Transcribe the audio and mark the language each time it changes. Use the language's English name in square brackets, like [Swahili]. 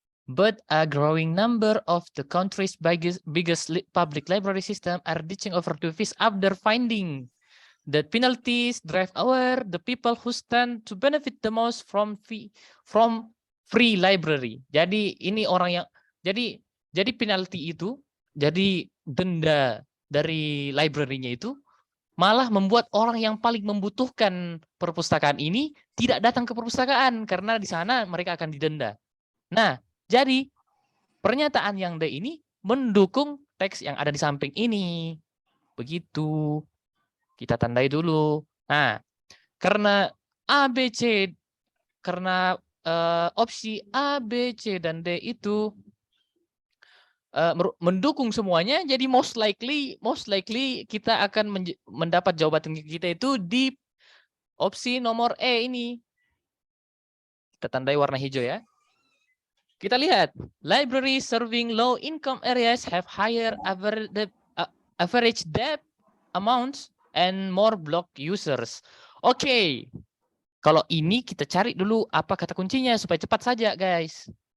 [English] But a growing number of the country's biggest public library system are ditching overdue fees after finding that penalties drive away the people who stand to benefit the most from free library. [Indonesian] Jadi ini orang yang jadi penalti itu, jadi denda dari library-nya itu malah membuat orang yang paling membutuhkan perpustakaan ini tidak datang ke perpustakaan karena di sana mereka akan didenda. Nah, jadi pernyataan yang D ini mendukung teks yang ada di samping ini. Begitu. Kita tandai dulu. Nah, karena A, B, C, karena opsi A, B, C, dan D itu mendukung semuanya, jadi [English] most likely [Indonesian] kita akan mendapat jawaban kita itu di opsi nomor E ini. Kita tandai warna hijau ya. [English] Kita lihat, library serving low income areas have higher average debt amounts and more block users. [Indonesian] Oke, kalau ini kita cari dulu apa kata kuncinya supaya cepat saja guys.